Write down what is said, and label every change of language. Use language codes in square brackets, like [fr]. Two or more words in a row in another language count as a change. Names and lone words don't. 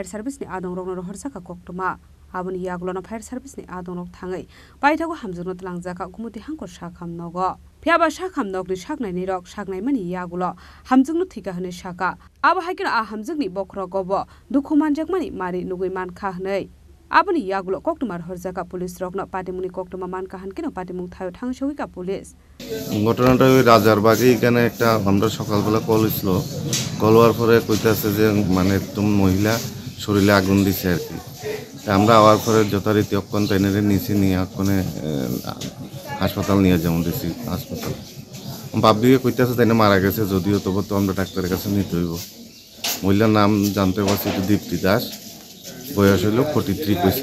[trp] service ni adong rogno horsaka koktuma aboni yagulono [en] fire service [trp] ni adong rog thangai paithago hamjugno tlangjaka gumuti hangkor sakham nogo phiaba sakham nogni saknai ni rok saknai mani yagulo hamjugno thika hanai saka abo haikino a hamjugni bokro gobo dukhuman jakmani mari nugui mankha hanai Aboni yagulo koktumar horjaka police rokno patimuni koktuma man kahan kino patimung thayo thangshowika police [bn] ঘটনাটা ওই রাজারবাগে এখানে একটা আমরা সকালবেলা কল ছিল কল হওয়ার পরে কইতাছে যে মানে তুমি মহিলা শরীরে আগুন দিছে আর কি আমরা আওয়ার পরে যথারীতি অক্ষণ তাইনারে নিচে নিয়ে অক্ষণে হাসপাতাল নিয়ে যেমন দিছি হাসপাতাল পাবলিকে কইতাছে তাইনা মারা গেছে যদিও তবু তো আমরা ডাক্তারের কাছে নিতে হইব মহিলার নাম জানতে পারছি তো দীপ্তি দাস বয়স হলো 43 কইছে